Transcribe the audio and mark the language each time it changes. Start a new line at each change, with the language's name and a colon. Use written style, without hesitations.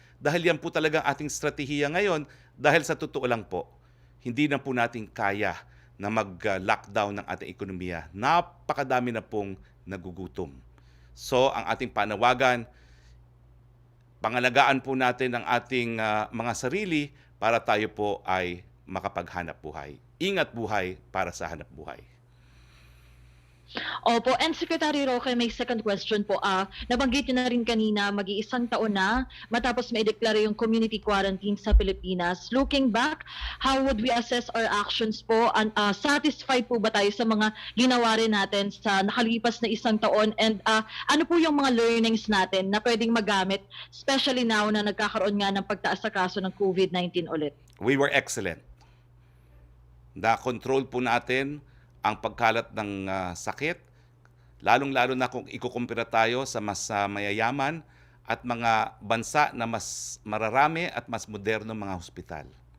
Filipino: Dahil yan po talaga ang ating strategiya ngayon, dahil sa totoo lang po, hindi na po natin kaya na mag-lockdown ng ating ekonomiya. Napakadami na pong nagugutom. So, ang ating panawagan, pangalagaan po natin ang ating mga sarili para tayo po ay makapaghanap buhay. Ingat buhay para sa hanap buhay. Opo, and Secretary Roque, may second question po. Nabanggit niyo na rin kanina, mag-iisang taon na matapos maideklara yung community quarantine sa Pilipinas.
English: Looking back, how would we assess our actions po?
Filipino: Satisfied po ba tayo sa mga ginawa rin natin sa nakalipas na isang taon? And ano po yung mga learnings natin na pwedeng magamit,
English: especially now
Filipino: na nagkakaroon nga ng pagtaas sa kaso ng COVID-19 ulit?
English: We were excellent.
Filipino: Na-control po natin ang pagkalat ng sakit, lalong-lalo na kung ikukumpira tayo sa mas mayayaman at mga bansa na mas mararami at mas moderno mga hospital.